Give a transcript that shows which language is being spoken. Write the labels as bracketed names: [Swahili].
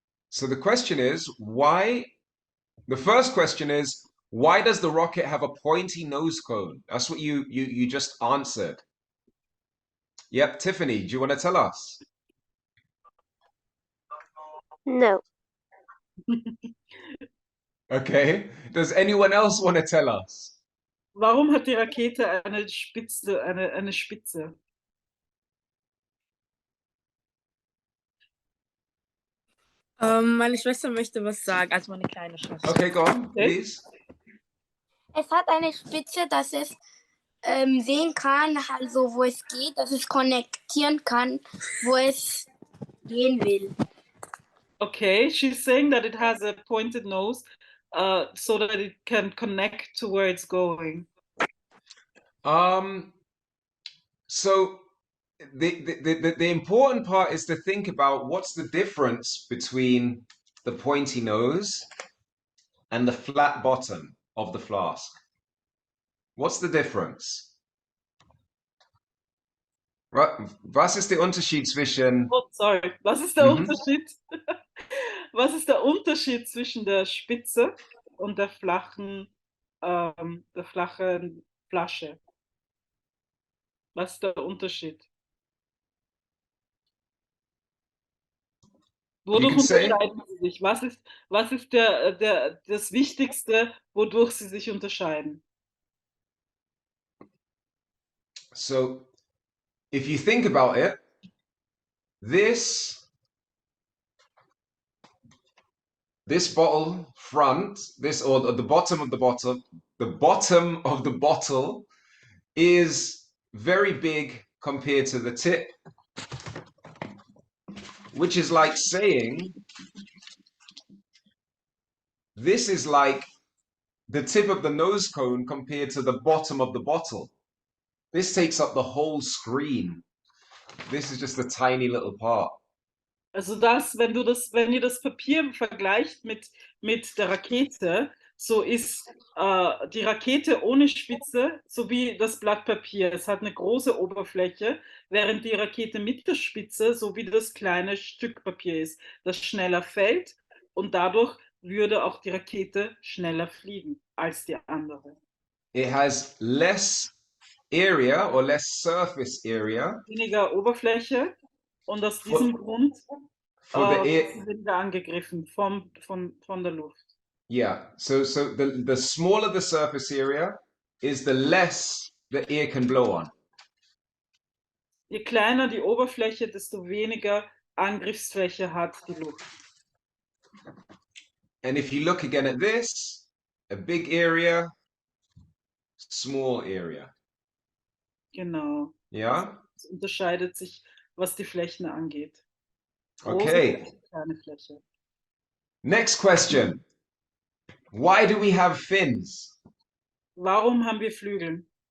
[English] So the question is, why? The first question is, why does the rocket have a pointy nose cone? That's what you just answered. Yep, Tiffany, do you want to tell us? No. Okay. Does anyone else want to tell us? [German] Warum hat die Rakete eine Spitze? Meine Schwester möchte was sagen, also meine kleine Schwester. [English] Okay, go on, please. [German] Es hat eine Spitze, dass es sehen kann, also wo es geht, dass es konnektieren kann, wo es gehen will. [English] Okay, she's saying that it has a pointed nose so that it can connect to where it's going. So the important part is to think about what's the difference between the pointy nose and the flat bottom of the flask. What's the difference? [German] Was ist der Unterschied zwischen... [English] Oh, sorry. [German] Was ist der Unterschied? Was ist der Unterschied zwischen der Spitze und der flachen Flasche? Was ist der Unterschied? Wodurch unterscheiden sie sich? Was ist das Wichtigste, wodurch sie sich unterscheiden? [English] So, if you think about it, this bottle front, or the bottom of the bottle is very big compared to the tip, which is like saying this is like the tip of the nose cone compared to the bottom of the bottle. This takes up the whole screen. This is just a tiny little part. [German] Also wenn ihr das Papier vergleicht mit der Rakete, so ist die Rakete ohne Spitze so wie das Blatt Papier. Es hat eine große Oberfläche, während die Rakete mit der Spitze so wie das kleine Stück Papier ist, das schneller fällt und dadurch würde auch die Rakete schneller fliegen als die andere. [English] It has less area or less surface area. [German] Weniger Oberfläche und aus diesem Grund weniger angegriffen von der Luft. [English] Yeah, so the smaller the surface area is the less the air can blow on. [German] Je kleiner die Oberfläche, desto weniger Angriffsfläche hat die Luft. [English] And if you look again at this, a big area, small area. [German] Genau. [English] Yeah? [German] Es unterscheidet sich, was die Flächen angeht. Große [English] Okay. [German] Fläche, kleine Fläche. [English] Next question. Why do we have fins? [German] Warum haben wir Flügel?